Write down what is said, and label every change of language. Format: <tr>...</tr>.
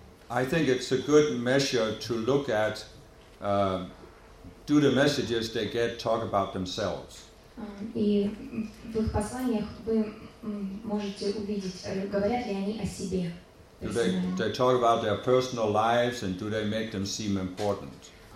<en>I think it's a good measure to look at do the messages they get talk about themselves.</en> <ru>И в их посланиях вы можете увидеть, говорят ли они о себе.</ru> <en>Do they talk about their personal lives and do they make them seem important?</en>